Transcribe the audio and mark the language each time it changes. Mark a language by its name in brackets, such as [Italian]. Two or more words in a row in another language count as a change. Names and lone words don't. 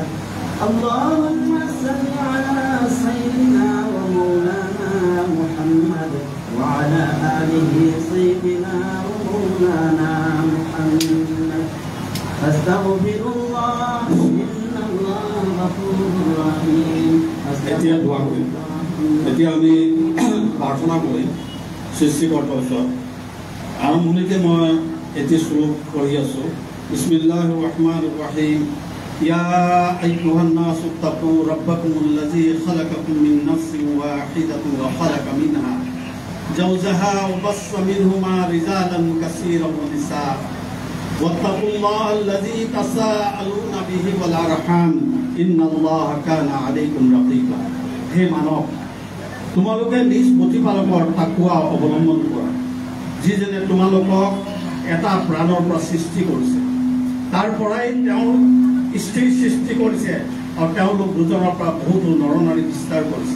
[Arabic] اللهم صل على سيدنا ومولانا محمد وعلى آله سيدنا ومولانا محمد. أستغفر الله إن الله غفور رحيم. [Assamese] এতিয়া আমি প্ৰাৰ্থনা কৰিম সৃষ্টিকৰ্তাৰ ওচৰত। আৰম্ভণিতে মই এটি শ্লোক পঢ়ি আছোঁ। [Arabic] بسم الله الرحمن الرحيم. يا أيها الناس اتقوا ربكم الذي خلقكم من نفس واحدة و خلق منها زوجها و بث منهما رجالا كثيرا و نساء واتقوا الله الذي تساءلون به والأرحام إن الله كان عليكم رقيبا. [Assamese] হে মানৱ, তোমালোকে নিজ প্ৰতিপালকৰ তাকৱা অৱলম্বন কৰা, যিজনে তোমালোকক এটা প্ৰাণৰ পৰা সৃষ্টি কৰিছে, তাৰ পৰাই তেওঁৰ স্ত্ৰী সৃষ্টি কৰিছে আৰু তেওঁলোক দুজনৰ পৰা বহুতো নৰনাৰী বিস্তাৰ কৰিছে।